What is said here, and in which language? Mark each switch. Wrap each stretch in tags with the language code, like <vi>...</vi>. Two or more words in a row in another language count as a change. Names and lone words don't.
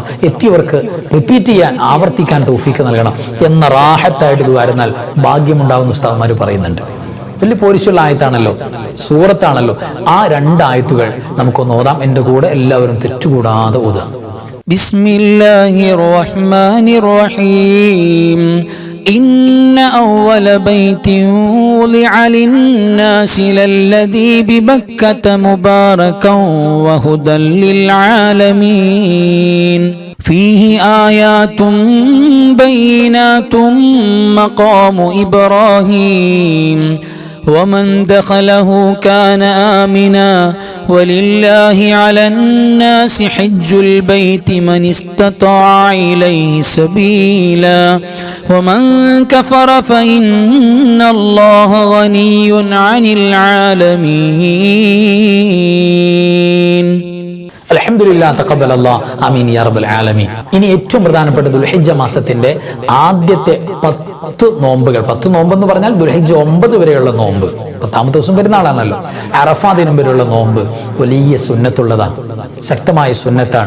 <ml>എത്തിയവർക്ക് റിപ്പീറ്റ് ചെയ്യാൻ, ആവർത്തിക്കാൻ തൗഫീഖ് നൽകണം എന്ന റാഹത്തായിട്ട് ദുആരുന്നാൽ ഭാഗ്യമുണ്ടാവുന്ന ഉസ്താദുമാർ പറയുന്നുണ്ട്. വലിയ പോരിശുള്ള ആയത്താണല്ലോ, സൂറത്താണല്ലോ. ആ 2 ആയത്തുകൾ നമുക്കൊന്ന് ഓതാം. എൻ്റെ കൂടെ എല്ലാവരും തെറ്റുകൂടാതെ ഓതാം.</ml> <ar>بسم الله الرحمن الرحيم. إن أول بيت وضع للناس للذي ببكة مباركا وهدى للعالمين فيه آيات بينات مقام إبراهيم ومن دخله كان آمنا ولله على الناس حج البيت من استطاع إليه سبيلا ومن كفر فإن الله غني عن العالمين. الحمد لله تقبل الله آمين يا رب العالمين.</ar> <ml>ഇനി ഏറ്റവും പ്രധാനപ്പെട്ട ദുൽഹിജ്ജ മാസത്തിന്റെ ആദ്യത്തെ 10 നോമ്പുകൾ. 10 നോമ്പെന്ന് പറഞ്ഞാൽ ദുൽഹിജ്ജ 9 വരെയുള്ള നോമ്പ്. 10ാമത്തെ ദിവസം പെരുന്നാളാണല്ലോ. അറഫാ ദിനം വരെയുള്ള നോമ്പ് വലിയ സുന്നത്തുള്ളതാണ്, ശക്തമായ സുന്നത്താണ്.</ml>